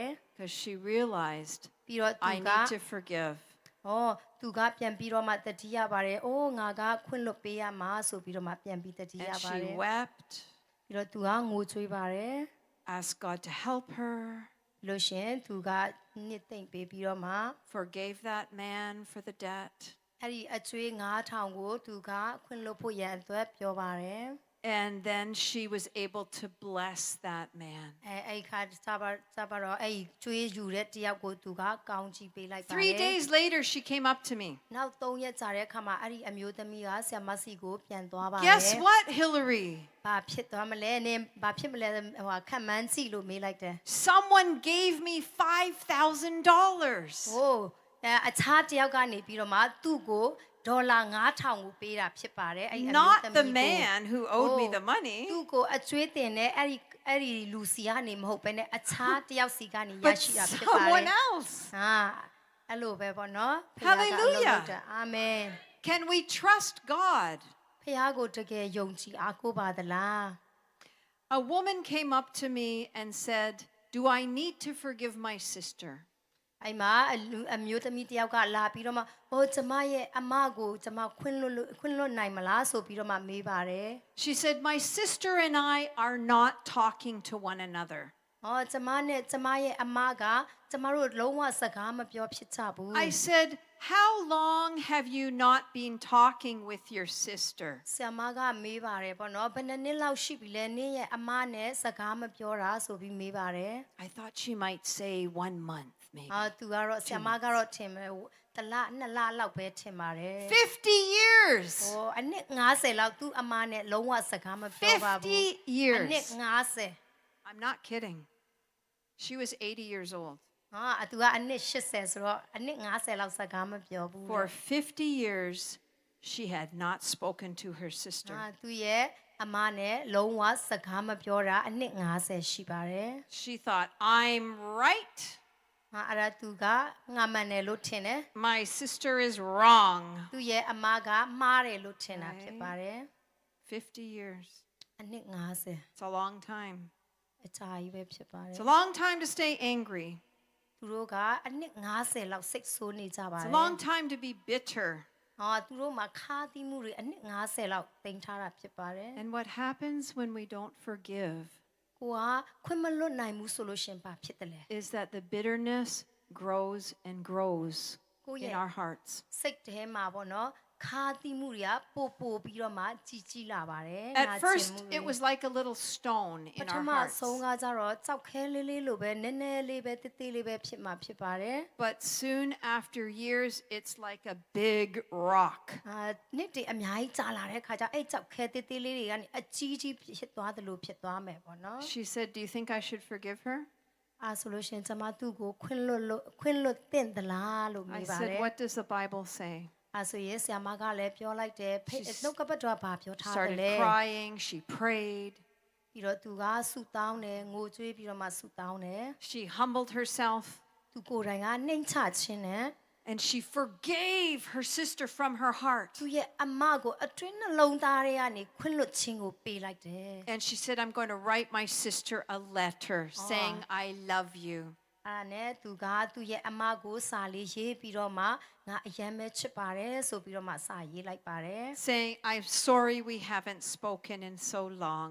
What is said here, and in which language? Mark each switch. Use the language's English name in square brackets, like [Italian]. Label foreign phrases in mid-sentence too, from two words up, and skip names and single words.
[English] because she realized [Burmese] ပြီးတော့သူ [English] I [Burmese] က [English] need to forgive. [Burmese] သူကပြန်ပြီးတော့မှတတိယပါတယ်အိုးငါကခွင့်လွတ်ပေးရမှာဆိုပြီးတော့မှပြန်ပြီးတတိယ [English] And [Burmese] ပါတယ် [English] she wept, [Burmese] ပြီးတော့သူကငိုကြွေးပါတယ် [English] asked God to help her, [Burmese] လို့ရှိရင်သူကနှစ်သိမ့်ပေးပြီးတော့မှ [English] forgave that man for the debt. [Burmese] အဲ့ဒီအကျွေး9000ကိုသူကခွင့်လွတ်ဖို့ရန်အတွက်ပြောပါတယ် [English] And then she was able to bless that man. [Burmese] အဲ့ခါစပါတော့အဲ့ကျွေးယူတဲ့တယောက်ကိုသူကကောင်းချီးပေးလိုက်ပါတယ် [English] 3 days later, she came up to me. [Burmese] နောက်3ရက်ကြာတဲ့အခါမှာအဲ့ဒီအမျိုးသမီးကဆရာမစီကိုပြန်သွားပါတယ် [English] Guess what, Hillary? [Burmese] ဘာဖြစ်သွားမလဲနင်ဘာဖြစ်မလဲခံမှန်းကြည့်လို့မေးလိုက်တယ် [English] Someone gave me $5,000. [Burmese] အခြားတယောက်ကနေပြီးတော့မှသူ့ကိုဒေါ်လာ9000ကိုပေးတာဖြစ်ပါတယ်အဲ့အမျိုး [English] Not [Burmese] သမီး [English] the [Burmese] ကို [English] man who owed me the money, [Burmese] သူ့ကိုအကျွေးတင်တဲ့အဲ့ဒီလူစီကနေမဟုတ်ဘဲနဲ့အခြားတယောက်စီကနေရ [English] but [Burmese] ရှိတာဖြစ်ပါတယ် [English] someone else. [Burmese] အဲ့လိုပဲပေါ့နော် [English] Hallelujah. [Burmese] အာမင် [English] Can we trust God? [Burmese] ဖခင်ကိုတကယ်ယုံကြည်အားကိုးပါသလား [English] A woman came up to me and said, do I need to forgive my sister? [Burmese] အဲ့မှာအမျိုးသမီးတယောက်ကလာပြီးတော့မှကျမရဲ့အမကိုကျမခွင့်လွတ်နိုင်မလားဆိုပြီးတော့မှမေးပါတယ် [English] She said, my sister and I are not talking to one another. [Burmese] ကျမနဲ့ကျမရဲ့အမကကျမတို့လုံးဝစကားမပြောဖြစ်ကြဘူး [English] I said, how long have you not been talking with your sister? [Burmese] ဆရာမကမေးပါတယ်ပေါ့နော်ဘယ်နှစ်လောက်ရှိပြီလဲနင်းရဲ့အမနဲ့စကားမပြောတာဆိုပြီးမေးပါတယ် [English] I thought she might say 1 month, maybe. [Burmese] သူကတော့ဆရာမကတော့ထင်မယ်တလနှစ်လလောက်ပဲထင်ပါတယ် [English] 50 years. [Burmese] အနှစ်90လောက်သူ့အမနဲ့လုံးဝစကားမပြောပါဘူး [English] 50 [Burmese] အ [English] years. [Burmese] နှစ်90 [English] I'm not kidding. She was 80 years old. [Burmese] သူကအနှစ်80ဆိုတော့အနှစ်90လောက်စကားမပြောဘူး [English] For 50 years, she had not spoken to her sister. [Burmese] သူရဲ့အမနဲ့လုံးဝစကားမပြောတာအနှစ်90ရှိပါတယ် [English] She thought, I'm right. [Burmese] အဲ့ဒါသူကငါမှန်တယ်လို့ထင်တယ် [English] My sister is wrong. [Burmese] သူရဲ့အမကမှားတယ်လို့ထင်တာဖြစ်ပါတယ် [English] 50 years. [Burmese] အနှစ်90 [English] It's a long time. [Burmese] အကြာကြီးပဲဖြစ်ပါတယ် [English] It's a long time to stay angry. [Burmese] သူတို့ကအနှစ်90လောက်စိတ်ဆိုးနေကြပါတ [English] It's [Burmese] ယ် [English] a long time to be bitter. [Burmese] သူတို့မှာခါသီးမှုတွေအနှစ်90လောက်တင်ထားတာဖြစ်ပါတယ် [English] And what happens when we don't forgive [Burmese] ကိုကခွင့်မလွတ်နိုင်ဘူးဆိုလို့ရှင်ပါဖြစ်တယ်လေ [English] is that the bitterness grows and grows in our hearts. [Burmese] စိတ်ထဲမှာပေါ့နော်ခါသီးမှုတွေကပို့ပြီးတော့မှကြီးလာပါတယ် [English] At first, it was like a little stone [Burmese] ပ [English] in [Burmese] ထ [English] our [Burmese] မ [English] hearts. [Burmese] ဆုံးကကြတော့ကြောက်ခဲလေးလိုပဲနည်းနည်းလေးပဲတိတိလေးပဲဖြစ်မှာဖြစ်ပါတယ် [English] But soon after years, it's like a big rock. [Burmese] နှစ်တည်းအများကြီးကြာလာတဲ့ခါကျအဲ့ကြောက်ခဲတိတိလေးတွေကနေအကြီးကြီးဖြစ်သွားတယ်လို့ဖြစ်သွားမယ်ပေါ့နော် [English] She said, do you think I should forgive her? [Burmese] ဆိုလို့ရှင်ကျွန်မသူ့ကိုခွင့်လွတ်တင်သလားလို့ [English] I [Burmese] မေးပါတ [English] said, [Burmese] ယ် [English] what does the Bible say? [Burmese] ဆိုရင်ဆရာမကလည်းပြောလိုက်တယ်နှုတ်ကပတ်တော်ဘာပြောထားတယ် [English] Started [Burmese] လဲ [English] crying. She prayed. [Burmese] ပပြီးတော့သူကဆူတောင်းတယ်ငိုကြွေးပြီးတော့မှဆူတောင်းတယ် [English] She humbled herself [Burmese] သူကိုယ်တိုင်ကနှိမ်ချခြင်းနဲ့ [English] and she forgave her sister from her heart. [Burmese] သူရဲ့အမကိုအတွင်းနှလုံးသားထဲကနေခွင့်လွှတ်ခြင်းကိုပေးလိုက်တယ် [English] And she said, I'm going to write my sister a letter saying, I love you. [Burmese] အဲ့ဒါနဲ့သူကသူ့ရဲ့အမကိုစာလေးရေးပြီးတော့မှငါအယံပဲချစ်ပါတယ်ဆိုပြီးတော့မှစာရေးလိုက်ပါတယ် [English] Saying, I'm sorry we haven't spoken in so long.